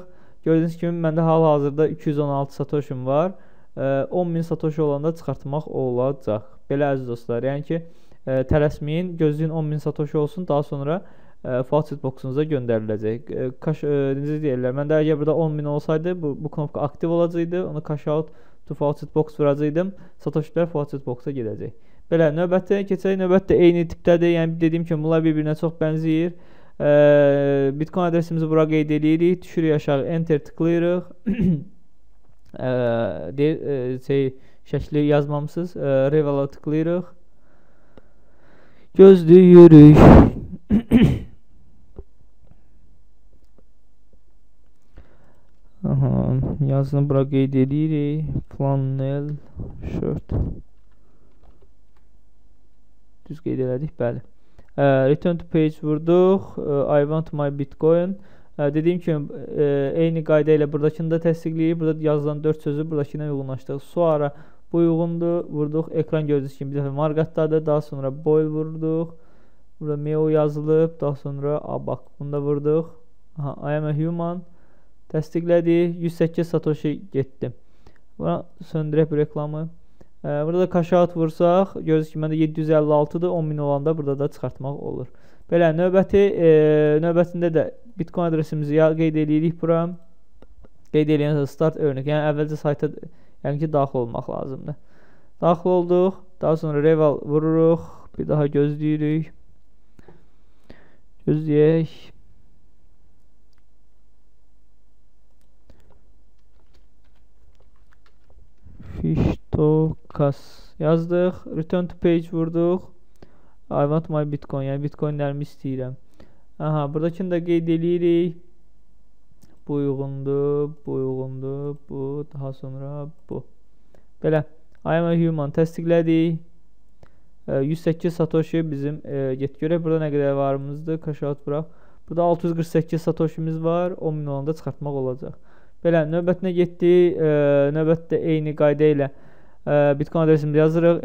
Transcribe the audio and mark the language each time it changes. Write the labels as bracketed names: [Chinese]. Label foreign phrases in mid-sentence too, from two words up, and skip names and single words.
[Azerbaijani] Gördüyünüz kimi məndə hal-hazırda 216 Satoshim var. 10.000 Satoshi olanda çıxartmaq olacaq. Belə əziz dostlar, yəni ki, tələsməyin, gözləyin 10.000 Satoshi olsun, daha sonra Faucet Box-unuza göndəriləcək. Necə deyirlər, məndə əgər burada 10.000 olsaydı, bu knopka aktiv olacaqdı, onu [English] cash out to Faucet Box [Azerbaijani] vuracaqdım, Satoshilər Faucet Box-a gedəcək. Belə, növbətdə keçək, növbətdə eyni tipdədir, yəni dediyim kimi, bunlar bir-birinə çox bənzəyir. Bitcoin adresimizi bura qeyd edirik, düşürük aşağı, enter tıklayırıq. Şəkli yazmamısınız, Reval'a tıklayırıq. Gözləyirik. Yazını bura qeyd edirik. [English] Flannel shirt. [Azerbaijani] Düz qeyd elədik, bəli. [English] Return to page vurduq. I want my Bitcoin. [Azerbaijani] Dediyim kimi, eyni qayda ilə buradakını da təsdiqləyir. Burada yazılan 4 sözü buradakına uyğunlaşdıq. Sonra bu uyğundur. Vurduq. Ekran gördüyünüz kimi bir dəfə marqatdadır. Daha sonra boil vurduq. Burada MEO yazılıb. Daha sonra ABAC. Bunu da vurduq. [English] I am a human. [Azerbaijani] Təsdiqlədik. 108 Satoshi getdi. Buna söndürək bu reklamı. Burada da [English] cash out [Azerbaijani] vursaq, görürsünüz ki, məndə 756-dır. 10.000 olanda burada da çıxartmaq olur. Belə, növbətində də Bitcoin adresimizi qeyd edirik bura. Qeyd edilən start örnək. Yəni, əvvəlcə sayta daxil olmaq lazımdır. Daxil olduq. Daha sonra Reval vururuq. Bir daha gözləyirik. Gözləyək. Fishtokas yazdıq. [English] Return to page vurduq. I want my Bitcoin. [Azerbaijani] Yəni, Bitcoinlərimi istəyirəm. Buradakını da qeyd edirik. Bu uyğundur, bu, daha sonra bu. Belə, [English] I am a human təsdiqlədik. [Azerbaijani] 108 Satoshi bizim get görək. Burada nə qədər varımızdır? [English] Cash out [Azerbaijani] bıraq. Burada 648 Satoshimiz var. 10.000 olanda çıxartmaq olacaq. Belə, növbətinə getdik. Növbətdə eyni qayda ilə Bitcoin adresimizi yazırıq.